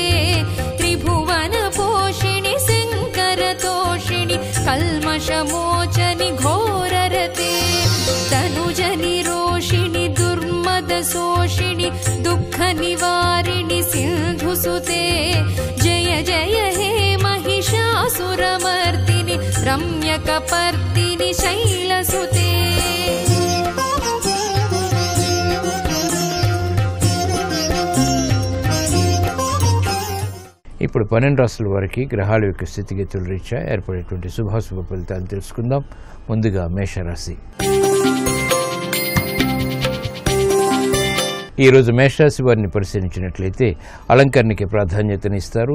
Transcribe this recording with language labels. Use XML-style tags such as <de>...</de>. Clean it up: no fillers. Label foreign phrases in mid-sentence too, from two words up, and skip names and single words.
<sa>त्रिभुवनपोषिणि शङ्करतोषिणि कल्मषमोचनि घोररते तनुजनिरोषिणि दुर्मदशोषिणि दुःखनिवारिणि सिन्धुसुते जय जय हे महिषासुरमर्दिनि रम्यकपर्दिनि शैलसुते</sa> <te>ఇప్పుడు 12 రాశుల వారికి గ్రహాల యొక్క స్థితిగతుల రీత్యా ఏర్పడేటువంటి శుభాశుభ ఫలితాలు తెలుసుకుందాం. ముందుగా మేషరాశి. ఈరోజు మేషరాశి వారిని పరిశీలించినట్లయితే అలంకరణకి ప్రాధాన్యతనిస్తారు.</te>